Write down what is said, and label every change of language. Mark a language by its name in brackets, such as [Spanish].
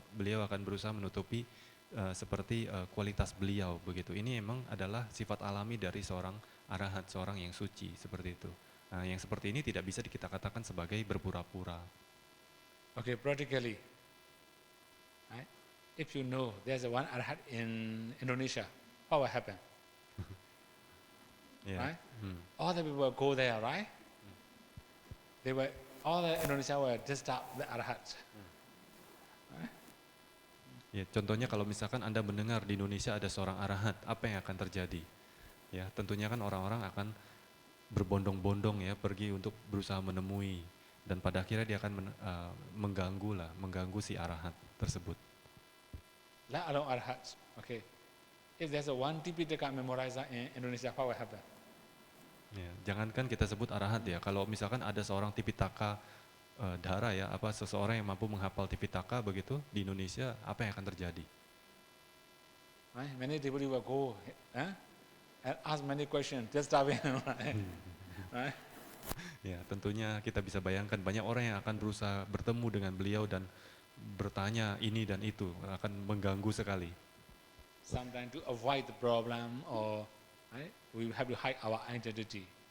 [Indonesian] Beliau akan berusaha menutupi seperti kualitas beliau begitu. Ini memang adalah sifat alami dari seorang arahat, seorang yang suci seperti itu. Nah, yang seperti ini tidak bisa kita katakan sebagai berpura-pura. [English] Okay, practically, right? If you know there's one arahat in Indonesia, what will happen? Yeah. Right? All the people will go there, right? All the Indonesia will disturb the arahat. Right? [Indonesian] Ya, contohnya kalau misalkan Anda mendengar di Indonesia ada seorang arahat, apa yang akan terjadi? Ya, tentunya kan orang-orang akan berbondong-bondong ya pergi untuk berusaha menemui dan pada akhirnya dia akan mengganggu si arahat tersebut. [English] Let alone arahats. Okay. If there's a one Tipitaka memorizer in Indonesia, what will happen? [Indonesian] Ya, jangankan kita sebut arahat ya, kalau misalkan ada seorang Tipitaka dara ya, seseorang yang mampu menghafal Tipitaka begitu di Indonesia, apa yang akan terjadi? [English] Right? Many people will go and ask many questions, disturbing, right? Right? [Indonesian] Ya, tentunya kita bisa bayangkan banyak orang yang akan berusaha bertemu dengan beliau dan bertanya ini dan itu, akan mengganggu sekali. [English] Sometimes to avoid the problem or right, we have to hide our identity.